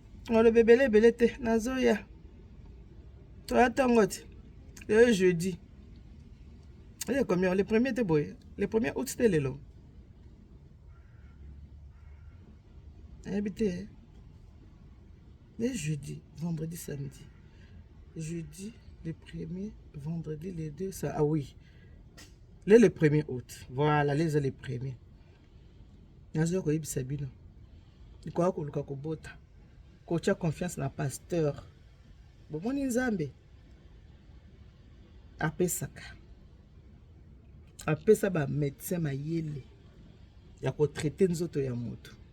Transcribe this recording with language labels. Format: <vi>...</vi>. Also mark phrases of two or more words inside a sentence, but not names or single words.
<ln>Ngoloba ebele ebele te, nazoya. Toya ntango oti. Lelo jeudi. Ele combien?</ln> <fr>Le premier</fr> <ln>te boye.</ln> <fr>Le premier août</fr> <ln>te lelo. Nayebi te.</ln> <fr>Le jeudi, vendredi, samedi. Jeudi, le premier, vendredi, le deux, ça, ah oui. Le, le premier août. Voilà, les, le premier.</fr> <ln>Nazoya koyebisa bino. Likoya koluka kobota. Kotia confiance na pasteur. Bomoni Nzambe. Apesaka. Apesa ba médecin mayele ya kotraite nzoto ya moto.</ln>